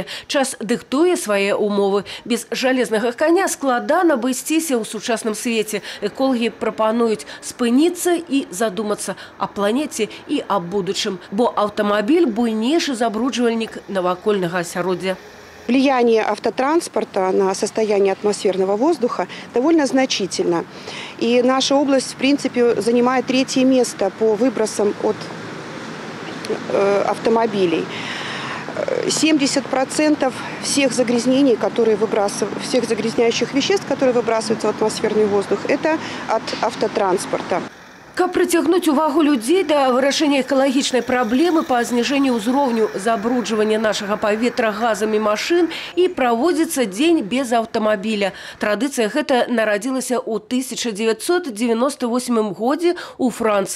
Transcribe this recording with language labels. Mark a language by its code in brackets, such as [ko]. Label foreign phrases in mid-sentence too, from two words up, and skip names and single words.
[be] Час дыктуе свае умовы. Без жалезнага коня складана абысціся ў сучасным свеце. Эколагі прапануюць спыніцца і задумацца о планеце і аб будучым. Бо аўтамабіль буйнейшы забруджвальнік навакольнага асяроддзя. [ru] Влияние автотранспорта на состояние атмосферного воздуха довольно значительно. И наша область, в принципе, занимает 3-е место по выбросам от автомобилей. 70% всех загрязнений, всех загрязняющих веществ, которые выбрасываются в атмосферный воздух, это от автотранспорта. [be] Каб прыцягнуць увагу людзей да вырашэння экалагічнай праблемы па зніжэнню ўзроўню забруджвання нашага паветра газамі машын і праводзіцца дзень без аўтамабіля. Традыцыя гэта нарадзілася ў 1998 годзе ў Францыі.